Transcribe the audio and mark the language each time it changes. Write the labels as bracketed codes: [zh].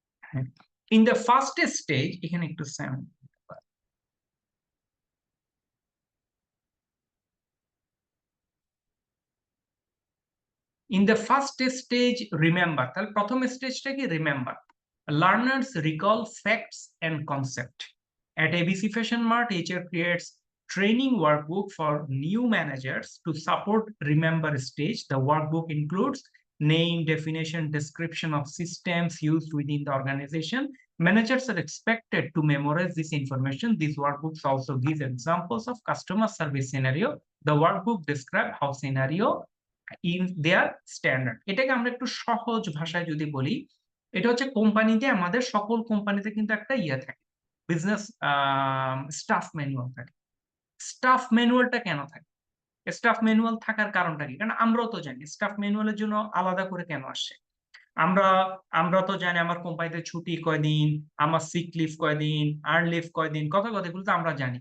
[bn] হ্যাঁ, [en] in the first stage [bn] এখানে একটু sound. [en] in the first stage remember, [bn] তাহলে প্রথম স্টেজটা কি? [en] Remember. Learners recall facts and concept. At ABC Fashion Mart, HR creates training workbook for new managers to support remember stage. The workbook includes name, definition, description of systems used within the organization. Managers are expected to memorize this information. These workbooks also give examples of customer service scenario. The workbook describe how scenario in their standard. [bn] এটাকে আমরা একটু সহজ ভাষায় যদি বলি, এটা হচ্ছে কোম্পানিতে, আমাদের সকল কোম্পানিতে কিন্তু একটা ইয়ে থাকে, বিজনেস স্টাফ ম্যানুয়াল থাকে। স্টাফ ম্যানুয়ালটা কেন থাকে? স্টাফ ম্যানুয়াল থাকার কারণটা কি? কারণ আমরাও তো জানি স্টাফ ম্যানুয়ালের জন্য আলাদা করে কেন আসছে। আমরা আমরা তো জানি আমার কোম্পানিতে ছুটি কয়দিন, আমার সিক লিভ কয়দিন, আর্ন লিভ কয়দিন, কথা এগুলো তো আমরা জানি।